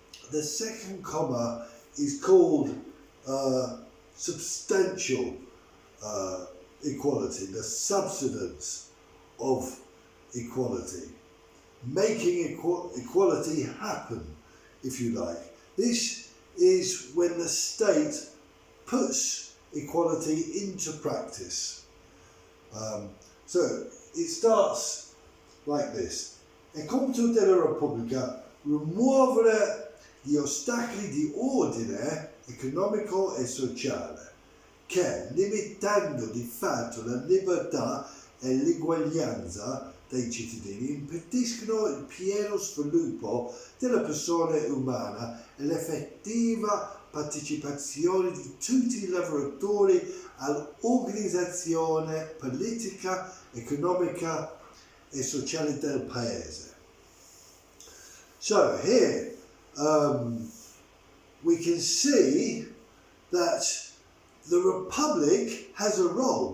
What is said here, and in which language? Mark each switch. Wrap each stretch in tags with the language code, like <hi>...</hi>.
<en>The second comma is called substantial equality, the substance of equality, making equality happen, if you like. This is when the state puts equality into practice. So it starts like this.</en> <it>È compito della Repubblica rimuovere gli ostacoli di ordine economico e sociale che, limitando di fatto la libertà e l'eguaglianza dei cittadini, impediscono il pieno sviluppo della persona umana e l'effettiva partecipazione di tutti i lavoratori all'organizzazione politica, economica e sociale del paese.</it> <en>So here we can see that the Republic has a role.</en>